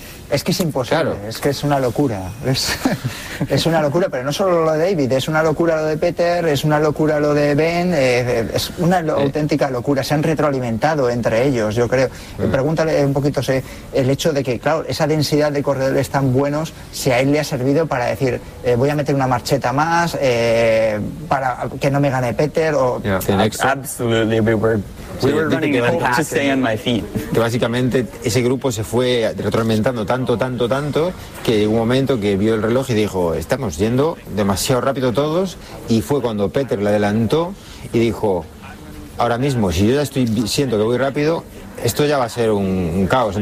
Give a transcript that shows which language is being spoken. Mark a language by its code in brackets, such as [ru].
[es] Es que es imposible, claro. Es que es una locura. Es una locura, pero no solo lo de David, es una locura lo de Peter, es una locura lo de Ben, es una auténtica locura. Se han retroalimentado entre ellos, yo creo. Pregúntale un poquito, ¿sí? El hecho de que, claro, esa densidad de corredores tan buenos, si a él le ha servido para decir, voy a meter una marcheta más para que no me gane Peter. O... [en] Yeah. Absolutely, we were running to stay on my feet. [es] Que básicamente ese grupo se fue retroalimentando tanto que llegó un momento que vio el reloj y dijo, estamos yendo demasiado rápido todos, y fue cuando Peter le adelantó y dijo, ahora mismo, si yo ya estoy siento que voy rápido, esto ya va a ser un caos.